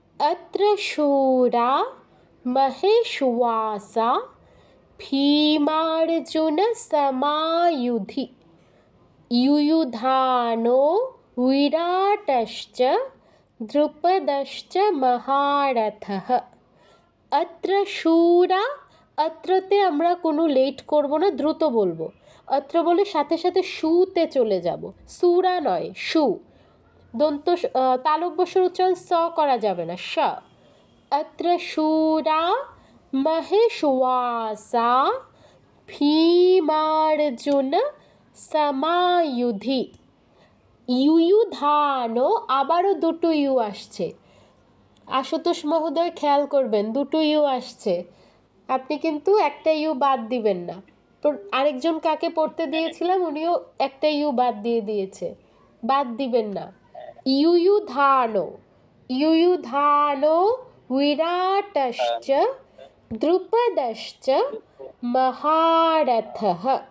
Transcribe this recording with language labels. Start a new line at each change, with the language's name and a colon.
Sanskrit: अत्र शूरा महेश्वासा भीमार्जुनसमायुधि युयुधानो विराटश्च द्रुपदश्च महारथः। अत्र शूरा,
Bangla: अत्रতে আমরা কোনো লেট করব না, দ্রুত বলবো। অত্র বলে সাথে সাথে শুতে চলে যাব, সুরা নয়, শু। দন্ত তালব্যস্যর উচ্চারণ স করা যাবে না, স।
Sanskrit: अत्र शूरा महेश्वासा भीमार्जुन समायुधि युयुधानो,
Bangla: আবারও দুটো ইউ আসছে। আশুতোষ মহোদয় খেয়াল করবেন, দুটো ইউ আসছে, আপনি কিন্তু একটা ইউ বাদ দিবেন না। তো আরেকজন কাকে পড়তে দিয়েছিলাম উনিও একটা ইউ বাদ দিয়েছে, বাদ দিবেন না।
Sanskrit: युयुधानो युयुधानो विराटश्च द्रुपदश्च महारथः।